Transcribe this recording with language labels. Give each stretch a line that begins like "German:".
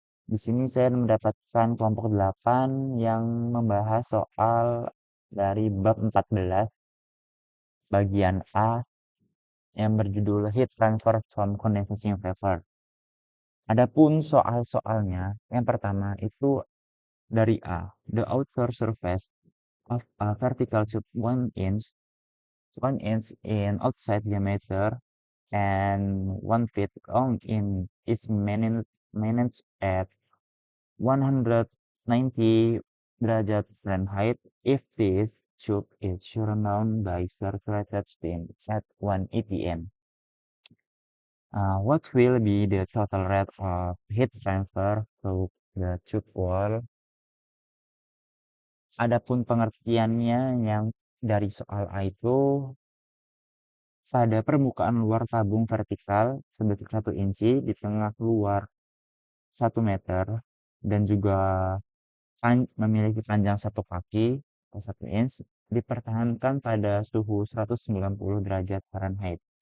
Indonesian: Di sini saya mendapatkan kelompok 8 yang membahas soal dari bab 14 bagian A yang berjudul Heat Transfer from Condensation Vapor. Adapun soal-soalnya, yang pertama itu dari A.
English: The outer surface of a vertical tube 1 inch in outside diameter and 1 feet long in is managed at 190
Indonesian: derajat
English: Fahrenheit if this tube is surrounded by circulated steam at 1 atm. What will be the total rate of heat transfer through the tube wall?
Indonesian: Adapun pengertiannya yang dari soal A itu pada permukaan luar tabung vertikal sebesar 1 inci di tengah luar 1 meter dan juga memiliki panjang 1 kaki atau 1 inch dipertahankan pada suhu 190 derajat Fahrenheit.